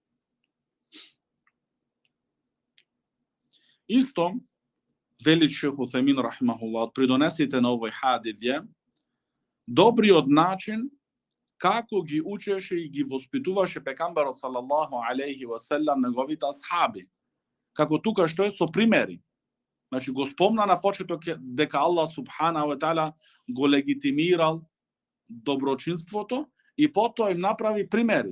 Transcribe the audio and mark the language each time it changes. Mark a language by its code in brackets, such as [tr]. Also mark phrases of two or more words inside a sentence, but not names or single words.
[mk] Исто вели Шейх Утемин рахимахуллах од придонесите на овој хадис е добриот начин како ги учеше и ги воспитуваше пекамберот [ar] صلى الله عليه وسلم [mk] неговите асхаби. Како тука што е со примери. Значи го спомна на почеток дека [ar] الله سبحانه وتعالى [mk] го легитимирал доброчинството и потоа им направи примери.